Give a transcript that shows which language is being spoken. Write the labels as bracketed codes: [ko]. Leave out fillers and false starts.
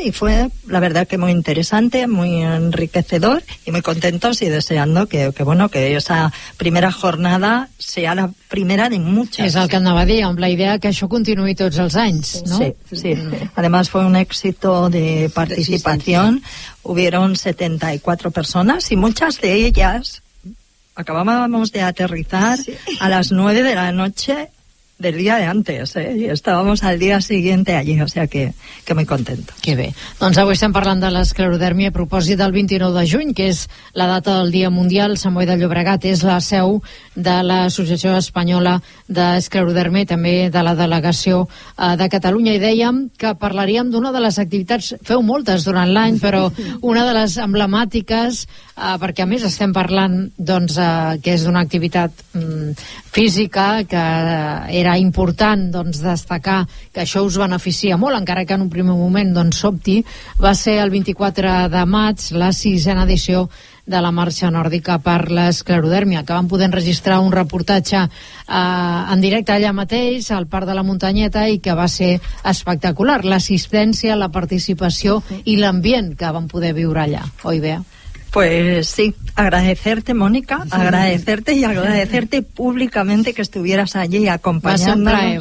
[es] Y fue, la verdad, que muy interesante, muy enriquecedor, y muy contentos y deseando que bueno, que esa primera jornada sea la primera de muchas. [ca] És el que anava a dir, amb la idea que això continuï tots els anys, no? Sí, sí. [es] Además, fue un éxito de participación. Hubieron 74 personas y muchas de ellas acabábamos de aterrizar a las 9 de la noche del dia d'antes, i estàvamos al dia siguiente allí, o sea que muy contento. [ca] Que bé. Doncs avui estem parlant de l'esclerodèrmia a propòsit del 29 de juny, que és la data del Dia Mundial. Sant Boi de Llobregat és la seu de l'Associació Espanyola d'Esclerodèrmia, també de la Delegació de Catalunya, i dèiem que parlaríem d'una de les activitats, feu moltes durant l'any, però una de les emblemàtiques, perquè a més estem parlant, doncs, que és d'una activitat física que era important, doncs, destacar que això us beneficia molt, encara que en un primer moment, doncs, sobti, va ser el 24 de maig la 6a edició de la Marxa Nòrdica per l'Esclerodèrmia, que vam poder enregistrar un reportatge en directe allà mateix, al Parc de la Muntanyeta, i que va ser espectacular, l'assistència, la participació i l'ambient que vam poder viure allà, oi, Bea? [es] Pues sí, agradecerte, Mónica, sí, agradecerte y agradecerte públicamente que estuvieras allí acompañándonos.